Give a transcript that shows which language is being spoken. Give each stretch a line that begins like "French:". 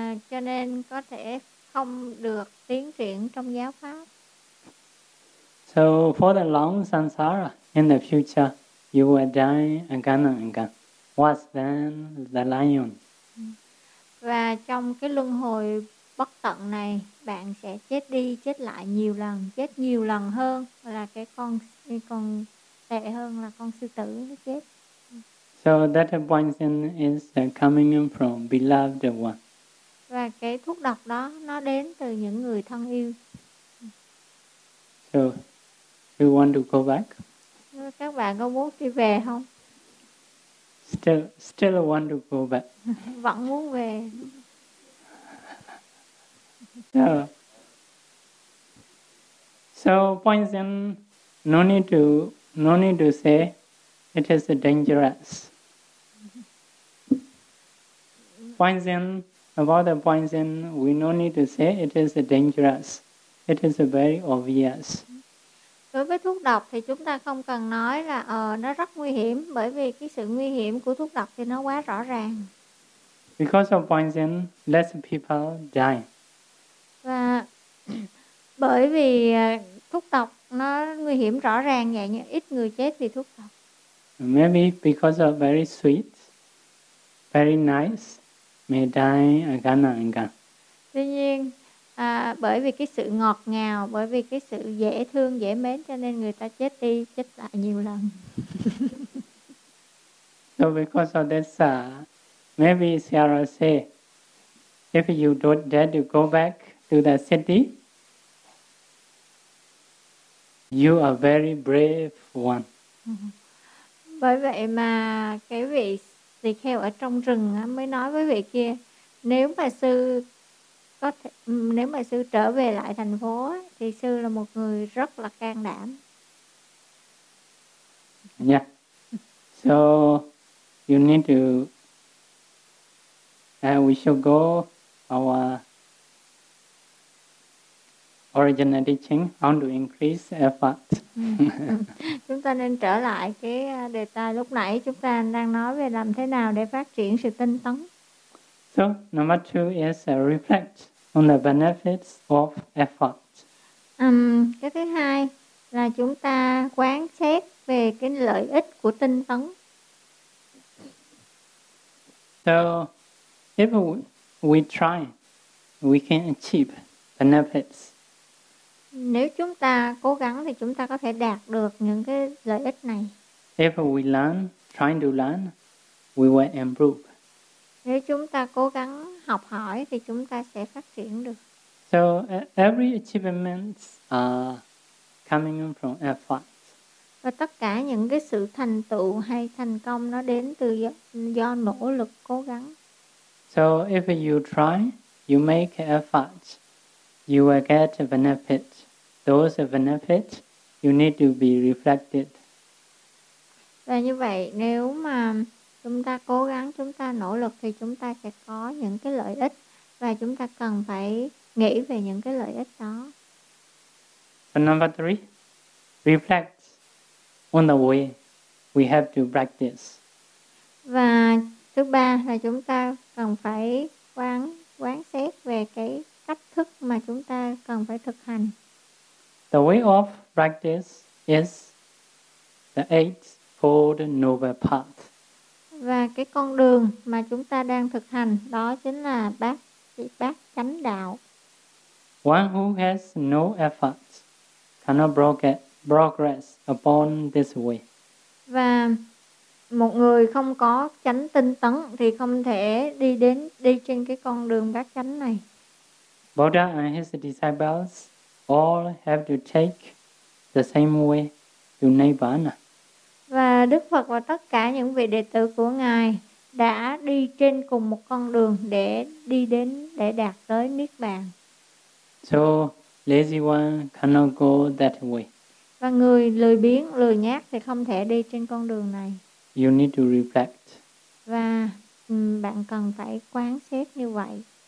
Vietnamese: Cho nên có thể không được tiến triển trong giáo pháp.
English: So for the long samsara in the future, you will die again and again. What's then the lion?
Vietnamese: Và trong cái luân hồi bất tận này, bạn sẽ chết đi, chết lại nhiều lần, chết nhiều lần hơn là cái con tệ hơn là con sư tử nó chết.
English: So that poison is coming from beloved one.
Vietnamese: Và cái thuốc độc đó nó đến từ những người thân yêu.
English: So you want to go back?
Vietnamese: Các bạn có muốn đi về không?
English: Still want to go back.
Vietnamese: Vẫn muốn về.
English: So poison, no need to say it is dangerous. Poison, about the poison, we no need to say it is dangerous. It is very obvious.
Vietnamese: Đối với thuốc độc thì chúng ta không cần nói là nó rất nguy hiểm, bởi vì cái sự nguy hiểm của thuốc độc thì nó quá rõ ràng.
English: Because of poison, less people die.
Vietnamese: Và bởi vì thuốc độc nó nguy hiểm rõ ràng vậy, nhưng ít người chết vì thuốc độc.
English: Maybe because of very sweet, very nice, may die again and again.
Vietnamese: Tuy nhiên, bởi vì cái sự ngọt ngào, bởi vì cái sự dễ thương, dễ mến cho nên người ta chết đi, chết lại nhiều lần.
English: So because of this, maybe Sierra say, if you don't dare to go back to the city, you are very brave one.
Vietnamese: Bởi vậy mà cái vị tỳ kheo ở trong rừng mới nói với vị kia, nếu mà sư có thể, nếu mà sư trở về lại thành phố thì sư là một người rất là can đảm. Yeah.
English: So you need to we shall go our original teaching on to increase effort.
Vietnamese: Chúng ta nên trở lại cái đề tài lúc nãy chúng ta đang nói về làm thế nào để phát triển sự tinh tấn.
English: So number two is reflect on the benefits of effort.
Vietnamese: Cái thứ hai là chúng ta quán xét về cái lợi ích của tinh tấn.
English: So if we try, we can achieve benefits.
Vietnamese: Nếu chúng ta cố gắng thì chúng ta có thể đạt được những cái lợi ích này.
English: If we learn, trying to learn, we will improve.
Vietnamese: Nếu chúng ta cố gắng học hỏi thì chúng ta sẽ phát triển được.
English: So every achievement coming from effort.
Vietnamese: Và tất cả những cái sự thành tựu hay thành công nó đến từ do nỗ lực cố gắng.
English: So if you try, you make effort, you will get benefits. Those benefits, you need to be reflected.
Vietnamese: Và như vậy, nếu mà chúng ta cố gắng, chúng ta nỗ lực thì chúng ta sẽ có những cái lợi ích và chúng ta cần phải nghĩ về những cái lợi ích đó.
English: But number three, reflect on the way we have to practice.
Vietnamese: Và thứ ba là chúng ta cần phải quán xét về cái cách thức mà chúng ta cần phải thực hành.
English: The way of practice is the Eightfold Noble Path.
Vietnamese: Và cái con đường mà chúng ta đang thực hành đó chính là bát chánh đạo.
English: One who has no effort cannot progress upon this way.
Vietnamese: Và một người không có chánh tinh tấn thì không thể đi trên cái con đường bát chánh này.
English: Buddha and his disciples all have to take the same way to Nirvana.
Vietnamese: Và Đức Phật và tất cả những vị đệ tử của Ngài đã đi trên cùng một con đường để đi đến, để đạt tới Niết Bàn.
English: So, lazy one cannot go that way.
Vietnamese: Và người lười biếng, lười nhác thì không thể đi trên con đường này.
English: You need to reflect.
Vietnamese: Và bạn cần phải quán xét như vậy.